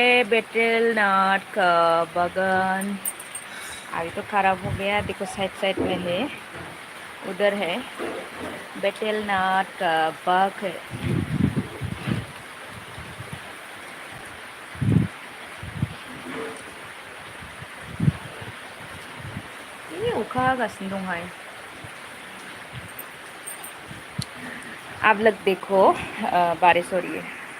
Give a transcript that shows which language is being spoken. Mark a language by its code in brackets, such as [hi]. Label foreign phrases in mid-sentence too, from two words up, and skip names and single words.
[hi] बेटेल नाट का बागान अभी तो खराब हो गया देखो साइड साइड में है उधर है बेटेल नाट का बाग है ये [trp] अखा हागासिनो दंहाय [hi] आप लोग देखो बारिश हो रही है